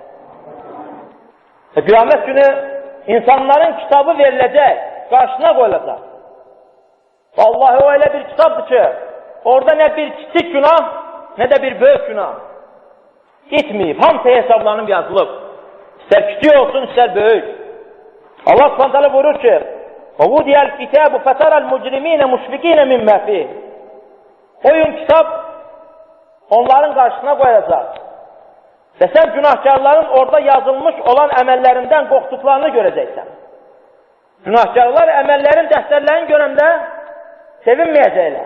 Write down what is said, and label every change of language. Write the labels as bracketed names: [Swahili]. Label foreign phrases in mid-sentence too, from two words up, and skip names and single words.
[Azerbaijani] Qiyamət günü insanların kitabı veriləcək, qarşısına qoyulacaq. Vallahi o elə bir kitabdır ki, orada nə bir kiçik günah, nə də bir böyük günah itməyib, hamısı hesablanıb yazılıb. İstər kiçik olsun, istər böyük. Allah Subhanahu buyurur ki, [Arabic] وَوُدِيَ الْكِتَابُ فَتَرَ الْمُجْرِمِينَ مُشْفِقِينَ مِمَّا فِيهِ. [Azerbaijani] Oyun kitab onların qarşısına qoyacaq. Və sən günahkarların orada yazılmış olan əməllərindən qorxduqlarını görəcəksən. Günahkarlar əməllərin, dəftərlərini görəndə sevinməyəcəklər.